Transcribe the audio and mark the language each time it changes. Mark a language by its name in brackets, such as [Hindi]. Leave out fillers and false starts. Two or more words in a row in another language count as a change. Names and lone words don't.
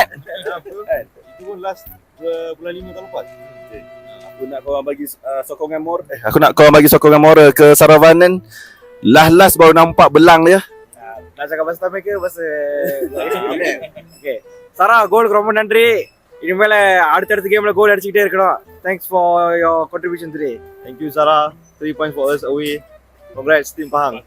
[Malay] Itu pun last bulan 5 tahun lepas. Aku nak korang bagi sokongan moral. Aku nak korang bagi sokongan moral ke Sarah Vanen. Last baru nampak belang dia. Nak cakap pasal Tamil ke pasal Okay. Sarah, [Tamil] கோலுக்கு ரொம்ப நன்றி. இனிமேல அடுத்தடுத்த கேம்ல கோல் அடிச்சிட்டே இருக்கணும். [English] Thanks for your contribution today. Thank you Sarah. 3 points for us away. Congrats team Pahang.